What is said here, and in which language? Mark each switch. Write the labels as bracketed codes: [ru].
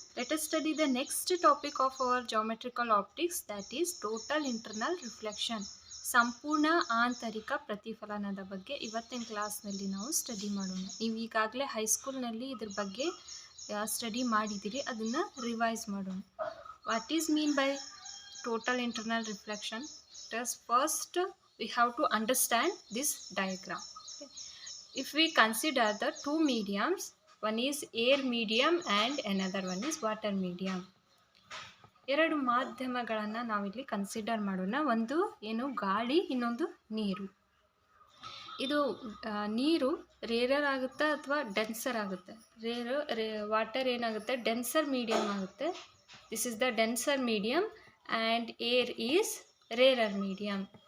[en] Let us study the next topic of our geometrical optics, that is total internal reflection. [kn] ಸಂಪೂರ್ಣ ಆಂತರಿಕ ಪ್ರತಿಫಲನದ ಬಗ್ಗೆ ಇವತ್ತಿನ ಕ್ಲಾಸ್ನಲ್ಲಿ ನಾವು ಸ್ಟಡಿ ಮಾಡೋಣ. ನೀವು ಈಗಾಗಲೇ ಹೈಸ್ಕೂಲ್ನಲ್ಲಿ ಇದ್ರ ಬಗ್ಗೆ ಸ್ಟಡಿ ಮಾಡಿದ್ದೀರಿ, ಅದನ್ನು ರಿವೈಸ್ ಮಾಡೋಣ. [en] What is mean by total internal reflection? First we have to understand this diagram. Okay. If we consider the two mediums, one is air medium and another one is water medium. [kn] ಎರಡು ಮಾಧ್ಯಮಗಳನ್ನು ನಾವಿಲ್ಲಿ consider ಮಾಡೋಣ. ಒಂದು ಏನು ಗಾಳಿ, ಇನ್ನೊಂದು ನೀರು. ಇದು ನೀರು ರೇರರ್ ಆಗುತ್ತೆ ಅಥವಾ ಡೆನ್ಸರ್ ಆಗುತ್ತೆ. ವಾಟರ್ ಏನಾಗುತ್ತೆ, ಡೆನ್ಸರ್ ಮೀಡಿಯಮ್ ಆಗುತ್ತೆ. [en] This is the denser medium and air is rarer medium.